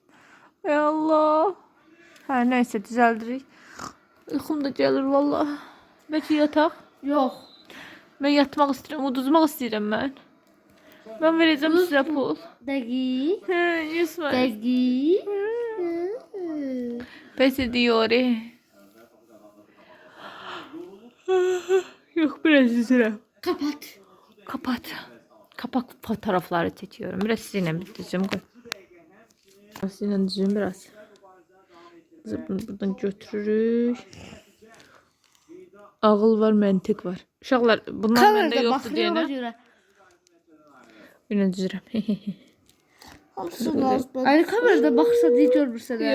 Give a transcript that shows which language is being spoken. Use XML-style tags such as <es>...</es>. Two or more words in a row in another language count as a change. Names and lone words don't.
<az>Ey Allah. Hə, nəysə düzəldirik. Uyğum da gəlir vallahi. Bəlkə yataq. Yox. Mən yatmaq istəyirəm, uduzmaq istəyirəm mən. Mən verəcəm sizə pul. Dəqiq. Hə, Yusuf. Dəqiq.</az> <tr>Pes ediyor.</tr> <az>Yox, biraz üzülürəm.</az> <tr>Kapat. Kapat. Kapak fotoğrafları çekiyorum. Biraz sizinle bir düzüm koy. Sizinle düzüm biraz.</tr> <az>Bunu buradan götürürük. Ağıl var, məntiq var. Uşaqlar, bunlar məndə yoxdur deyənə. görə. Yine düzürəm. Hamısı lazım. Aynı kamerada baxsa deyə görmürsən hə?</az>